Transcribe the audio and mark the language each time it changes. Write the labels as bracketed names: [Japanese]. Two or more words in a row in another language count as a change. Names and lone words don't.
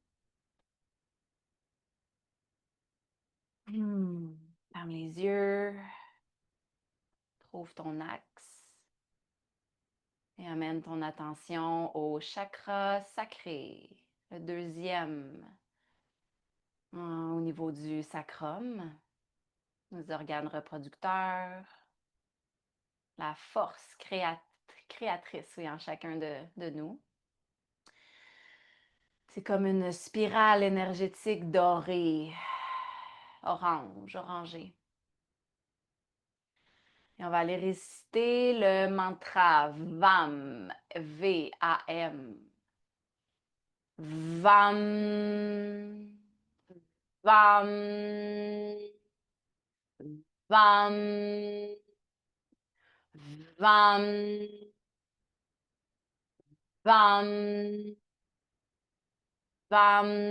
[French] Ferme les yeux, trouve ton axe et amène ton attention au chakra sacré, le deuxième au niveau du sacrum, nos organes reproducteurs, la force créatrice oui, en chacun de nous. C'est comme une spirale énergétique dorée, orange, orangée. Et on va aller réciter le mantra VAM, V-A-M. VAM, VAM, VAM, VAM, VAM, Vam,